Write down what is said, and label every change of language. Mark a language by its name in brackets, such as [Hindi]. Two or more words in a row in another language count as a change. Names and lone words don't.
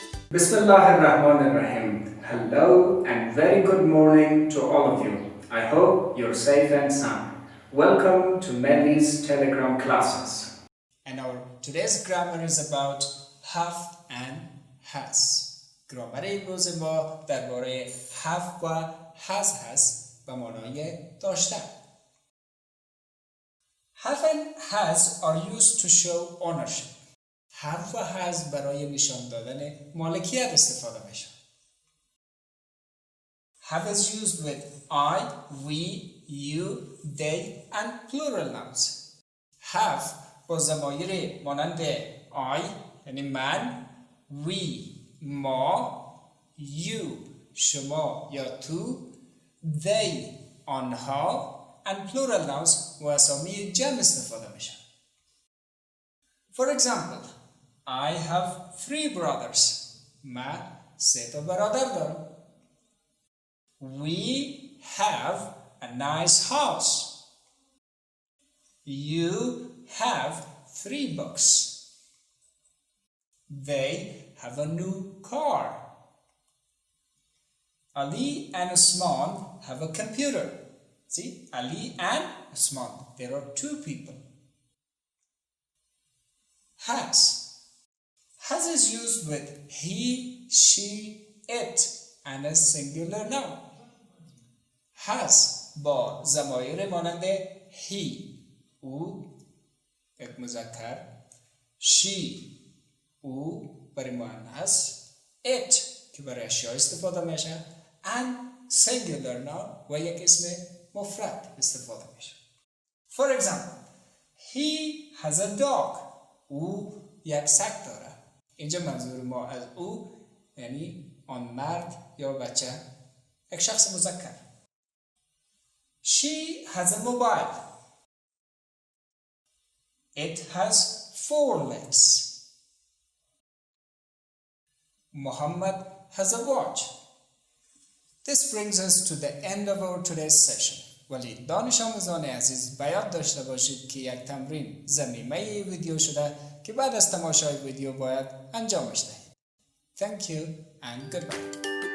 [Arabic] بسم الله الرحمن الرحيم. [English] Hello and very good morning to all of you. I hope you're safe and sound. Welcome to Melly's Telegram classes. And our today's grammar is about have and has. [Persian] گرامر امروز ما درباره have و has هست به معنای داشتن. [English] Have and has are used to show ownership. [Persian] have و has برای نشان دادن مالکیت استفاده میشه. [English] Have is used with I, we, you, they and plural nouns. [Persian] Have با ضمایر مانند I یعنی من، we ما، you شما یا تو، they آنها [English] and plural nouns [Persian] و اسامی جمع استفاده میشن. [English] For example, I have 3 brothers. [Persian] من 3 تا برادر دارم. [English] We have a nice house. You have 3 books. They have a new car. Ali and Usman have a computer. See, Ali and Usman. There are 2 people. Has. Has is used with he, she, it and a singular noun. [Persian] Has با ضمایر مانند he او یک مذکر، she او برای مؤنث، it که برای اشیاء استفاده میشه [English] and singular noun [Persian] و یک اسم مفرد استفاده میشه. [English] For example, he has a dog. [Persian] او یک سگ داره. اینجا منظور ما از او یعنی آن مرد یا بچه یک شخص مذکر. [English] She has a mobile. It has 4 legs. Muhammad has a watch. This brings us to the end of our today's session. [Persian] ولی دانش آموزان عزیز باید داشته باشید که یک تمرین ضمیمه ویدیو شده که بعد از تماشای ویدیو باید انجامش دهید. [English] Thank you and goodbye.